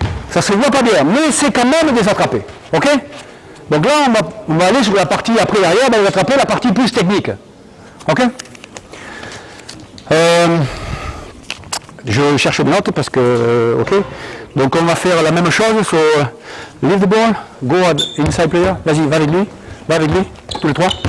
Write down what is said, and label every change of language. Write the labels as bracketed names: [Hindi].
[French] Ça se voit pas bien, mais c'est quand même des attrapés. Ok? Donc là, on va aller sur la partie après derrière, on va les attraper, la partie plus technique. Ok? Je cherche mes notes parce que... ok? Donc on va faire la même chose. [English] So, leave the ball, go inside player. [French] Vas-y, va avec lui, tous les trois.